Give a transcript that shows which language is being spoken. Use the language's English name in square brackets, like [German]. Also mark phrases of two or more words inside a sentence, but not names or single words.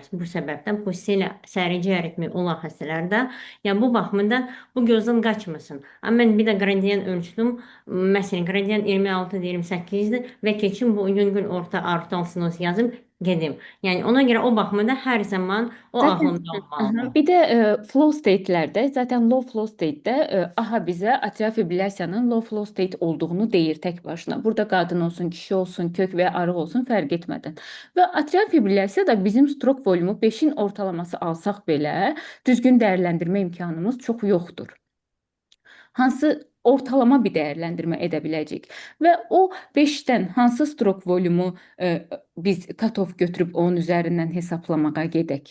[Azerbaijani] Bu səbəbdən xüsusilə sərici ritmi olan xəstələrdə, yəni bu baxımdan bu gözdən qaçmasın. Amma mən bir də qradiyent ölçdüm. Məsələn, qradiyent 26-28-dir və keçim bu yüngül orta aortal stenoz yazım gedim. Yəni ona görə o baxımda hər zaman o ağlımda olmalıdır. Bir də [English] flow state- [Azerbaijani] lərdə, zaten [English] low flow state- [Azerbaijani] də AHA bizə atrial fibrilyasiyanın [English] low flow state [Azerbaijani] olduğunu deyir tək başına. Burada qadın olsun, kişi olsun, kök və ya arıq olsun fərq etmədən. Və atrial fibrilyasiya da bizim stroke volumu 5-in ortalaması alsaq belə düzgün dəyərləndirmə imkanımız çox yoxdur. Hansı ortalama bir dəyərləndirmə edə biləcək və o 5-dən hansı stroke volumu biz cut-off götürüb onun üzərindən hesablamağa gedək.